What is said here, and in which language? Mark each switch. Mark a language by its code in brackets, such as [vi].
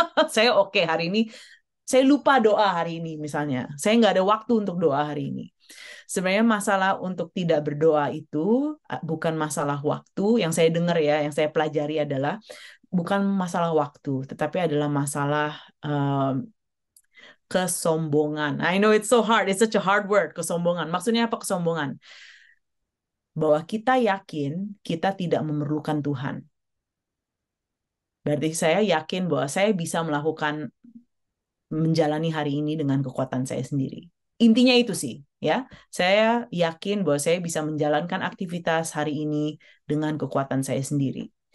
[id] Saya oke hari ini, saya lupa doa hari ini misalnya, saya nggak ada waktu untuk doa hari ini. Sebenarnya masalah untuk tidak berdoa itu bukan masalah waktu, yang saya dengar ya, yang saya pelajari adalah bukan masalah waktu, tetapi adalah masalah kesombongan. [en] I know it's so hard, it's such a hard word, kesombongan. [id] Maksudnya apa kesombongan? Bahwa kita yakin kita tidak memerlukan Tuhan. Berarti saya yakin bahwa saya bisa menjalani hari ini dengan kekuatan saya sendiri. Intinya itu sih, ya. Saya yakin bahwa saya bisa menjalankan aktivitas hari ini dengan kekuatan saya sendiri.